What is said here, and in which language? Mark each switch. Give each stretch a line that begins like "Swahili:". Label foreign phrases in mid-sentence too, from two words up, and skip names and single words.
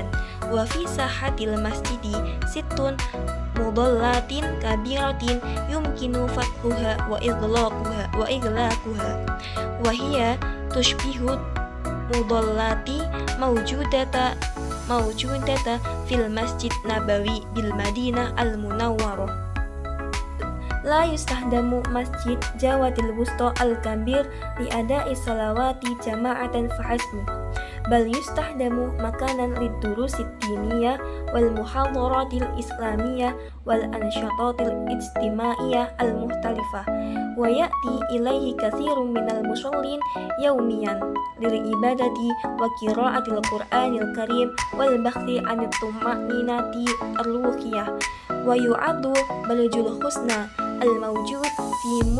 Arabic: وفي ساحة المسجد ست مظلات كبيرة يمكن فتحها وإغلاقها وهي تشبه مظلات موجودة في المسجد النبوي بالمدينة المنورة. لا يستخدم مسجد جاوة الوسطى الكبير لأداء صلوات جماعة فحسب, بل يستخدم مكانا للدروس الدينية والمحاضرات الإسلامية والأنشطة الاجتماعية المختلفة ويأتي إليه كثير من المصلين يوميا للعبادة وقراءة القرآن الكريم والبحث عن الطمأنينة الروحية ويعد بلج الحسنى الموجود في